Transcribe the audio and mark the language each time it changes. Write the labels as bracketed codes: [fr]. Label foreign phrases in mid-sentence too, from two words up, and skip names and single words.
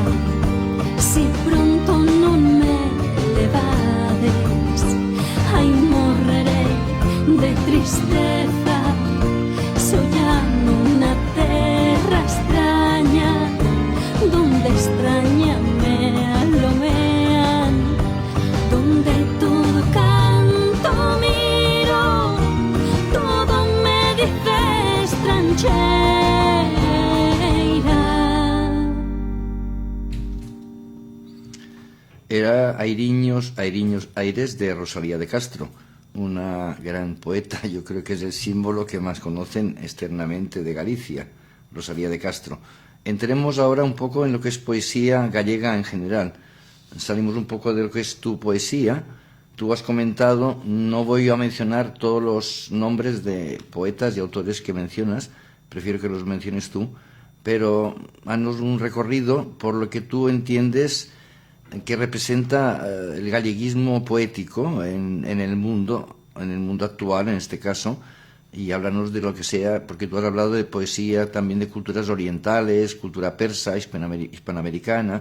[gl] Si pronto non me levades, ai morrerei de tristeza, soñando unha terra extraña, donde extraña me alomean, donde todo canto miro, todo me dice estranxeira. [es] Era Airiños, Airiños, Aires de Rosalía de Castro, una gran poeta. Yo creo que es el símbolo que más conocen externamente de Galicia, Rosalía de Castro. Entremos ahora un poco en lo que es poesía gallega en general. salimos un poco de lo que es tu poesía. Tú has comentado, no voy a mencionar todos los nombres de poetas y autores que mencionas, prefiero que los menciones tú, pero haznos un recorrido por lo que tú entiendes que representa el galleguismo poético en el mundo actual, en este caso, y háblanos de lo que sea, porque tú has hablado de poesía, también de culturas orientales, cultura persa, hispanoamericana.